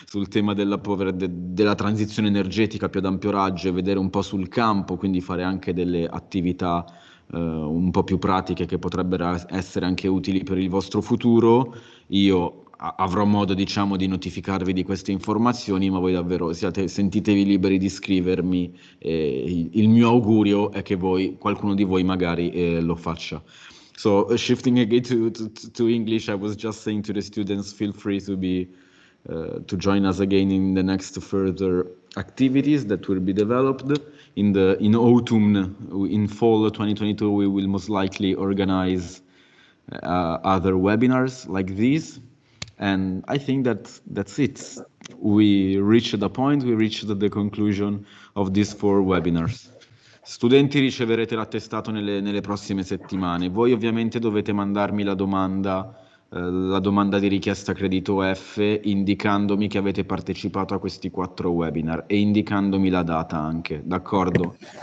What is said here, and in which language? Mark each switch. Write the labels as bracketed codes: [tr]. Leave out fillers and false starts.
[it] tema della transizione energetica più ad ampio raggio e vedere un po' sul campo, quindi fare anche delle attività un po' più pratiche che potrebbero essere anche utili per il vostro futuro, io avrò modo, diciamo, di notificarvi di queste informazioni, ma voi davvero sentitevi liberi di scrivermi. Il mio augurio è che qualcuno di voi magari lo faccia. [en] So, shifting again to English, I was just saying to the students, feel free to join us again in the next further activities that will be developed. In autumn, in fall 2022, we will most likely organize other webinars like these. And I think that's it. We reached the conclusion of these 4 webinars. [it] Studenti, riceverete l'attestato nelle prossime settimane. Voi ovviamente dovete mandarmi la domanda di richiesta credito F, indicandomi che avete partecipato a questi 4 webinar e indicandomi la data anche, d'accordo?